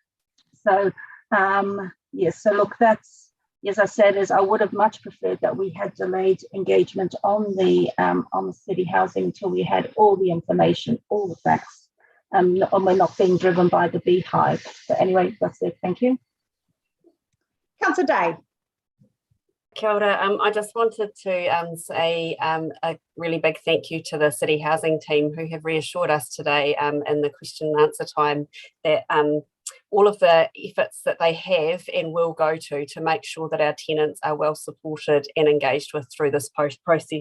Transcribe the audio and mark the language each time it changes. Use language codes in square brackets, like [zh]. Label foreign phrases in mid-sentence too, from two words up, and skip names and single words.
[en] So yes, so look, that's, as I said, is I would have much preferred that we had delayed engagement on the city housing until we had all the information, all the facts. And we're not being driven by the Beehive. But anyway, that's it. Thank you. Councillor Day. [mi] Kia ora. [en] I just wanted to say a really big thank you to the City Housing team who have reassured us today in the question and answer time that all of the efforts that they have and will go to make sure that our tenants are well supported and engaged with through this process.